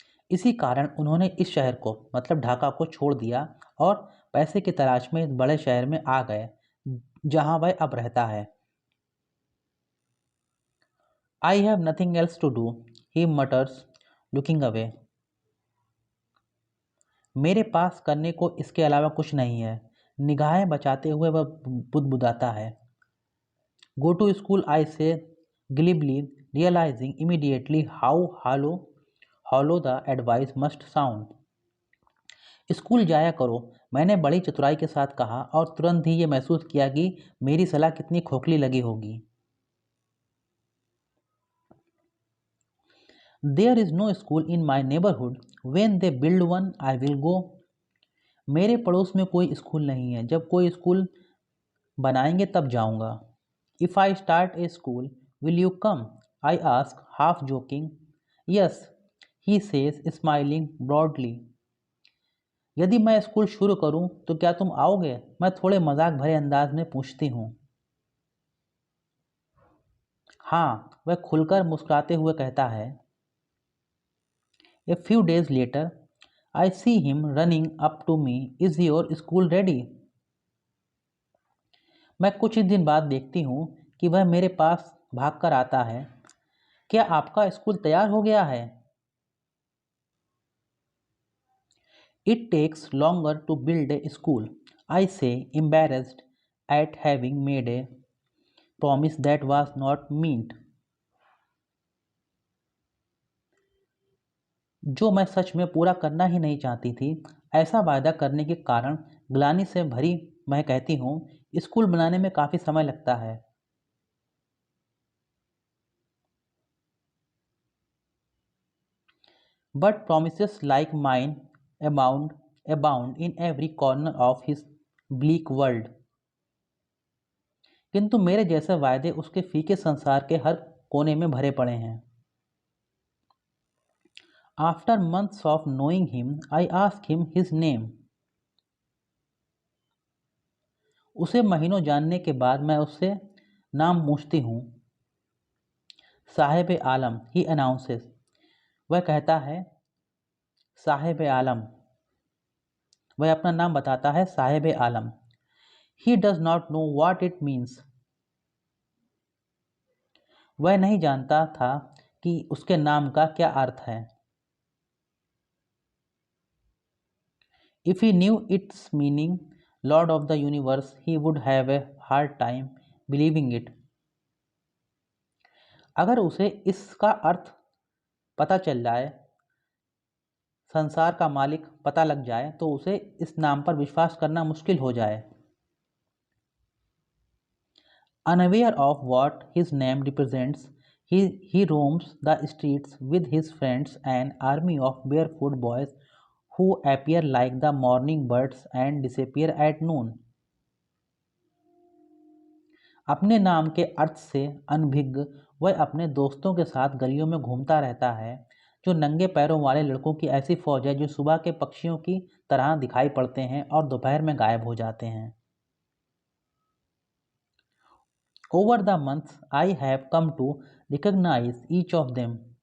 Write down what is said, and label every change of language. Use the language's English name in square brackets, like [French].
[Hindi] इसी कारण उन्होंने इस शहर को, मतलब ढाका को छोड़ दिया और पैसे की तलाश में इस बड़े शहर में आ गए जहां वह अब रहता है। [English] I have nothing else to do, he matters looking away. [Hindi] मेरे पास करने को इसके अलावा कुछ नहीं है, निगाहें बचाते हुए वह बुदबुदाता है। [English] Go to school I say glibly, realizing immediately how hollow the advice must sound। [Hindi] School जाया करो, मैंने बड़ी चतुराई के साथ कहा और तुरंत ही ये महसूस किया कि मेरी सलाह कितनी खोखली लगी होगी। [English] There is no school in my neighborhood, when they build one I will go। [Hindi] मेरे पड़ोस में कोई स्कूल नहीं है, जब कोई स्कूल बनाएंगे तब जाऊंगा। [English] If I start a school, will you come? I ask, half joking। Yes, he says, smiling broadly। [Hindi] यदि मैं स्कूल शुरू करूं तो क्या तुम आओगे? मैं थोड़े मजाक भरे अंदाज में पूछती हूँ। हाँ, वह खुलकर मुस्कुराते हुए कहता है। [English] A few days later, I see him running up to me, is your school ready? [Hindi] मैं कुछ ही दिन बाद देखती हूँ कि वह मेरे पास भागकर आता है। क्या आपका स्कूल तैयार हो गया है? [English] It takes longer to build a school, I say, embarrassed at having made a promise that was not meant. [Hindi] जो मैं सच में पूरा करना ही नहीं चाहती थी, ऐसा वायदा करने के कारण ग्लानि से भरी मैं कहती हूँ, स्कूल बनाने में काफ़ी समय लगता है। [English] But promises like mine abound in every corner of his bleak world. [Hindi] किंतु मेरे जैसे वायदे उसके फीके संसार के हर कोने में भरे पड़े हैं। [English] After months of knowing him, I asked him his name. [Hindi] उसे महीनों जानने के बाद मैं उससे नाम पूछती हूँ। साहिब आलम, [English] he announces. [Hindi] वह कहता है साहिब आलम। वह अपना नाम बताता है साहिब आलम। [English] He does not know what it means. [Hindi] वह नहीं जानता था कि उसके नाम का क्या अर्थ है। [English] If he knew its meaning, Lord of the universe, he would have a hard time believing it. [Hindi] अगर उसे इसका अर्थ पता चल जाए, संसार का मालिक पता लग जाए, तो उसे इस नाम पर विश्वास करना मुश्किल हो जाए। [English] Unaware of what his name represents, he roams the streets with his friends, an army of barefoot boys who appear like the morning birds and disappear at noon. [Hindi] अपने नाम के अर्थ से अनभिज्ञ वह अपने दोस्तों के साथ गलियों में घूमता रहता है, जो नंगे पैरों वाले लड़कों की ऐसी फौज है जो सुबह के पक्षियों की तरह दिखाई पड़ते हैं और दोपहर में गायब हो जाते हैं। [English] Over the months, I have come to recognize each of them.